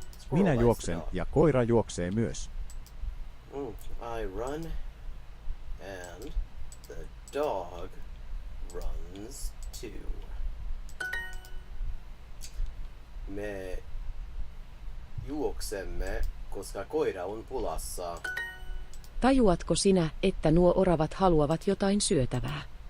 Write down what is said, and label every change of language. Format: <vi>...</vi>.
<fi>Minä juoksen ja koira juoksee myös.</fi> <en>I run and the dog runs too.</en> <fi>Me juoksemme, koska koira on pulassa. Tajuatko sinä, että nuo oravat haluavat jotain syötävää?</fi>